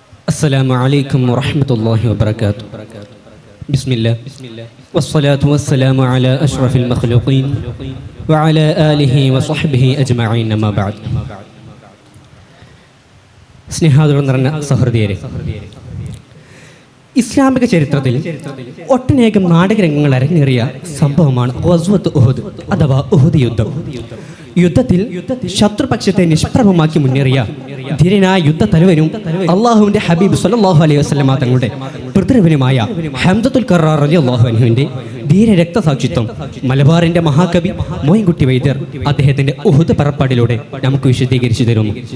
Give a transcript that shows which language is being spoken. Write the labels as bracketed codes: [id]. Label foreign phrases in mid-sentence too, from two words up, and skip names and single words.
[ar] السلام عليكم ورحمة الله وبركاته. بسم الله والصلاة والسلام على أشرف المخلوقين وعلى آله وصحبه أجمعين أما بعد. [ml] സ്നേഹാദരം നിറഞ്ഞ സഹൃദയരെ, ഇസ്ലാമിക ചരിത്രത്തിൽ ഒട്ടനേകം നാടകരംഗങ്ങൾ അരങ്ങേറിയ സംഭവമാണ് ഗസ്വത്ത് ഉഹദ് അഥവാ ഉഹദ് യുദ്ധം. യുദ്ധത്തിൽ ശത്രുപക്ഷത്തെ നിഷ്പ്രഭമാക്കി മുന്നേറിയ ധീരനായ യുദ്ധ തലവനും അള്ളാഹുവിന്റെ ഹബീബ് [ar] صلى الله عليه وسلم [ml] തങ്ങളുടെ പിതൃവനുമായ ഹംസത്തുൽ കറാർ [ar] رضي الله عنه [ml] ധീര രക്തസാക്ഷിത്വം മലബാറിന്റെ മഹാകവി മോയിൻകുട്ടി വൈദ്യർ അദ്ദേഹത്തിന്റെ ഉഹദ് പറപ്പാടിലൂടെ നമുക്ക് വിശദീകരിച്ചു തരുന്നു.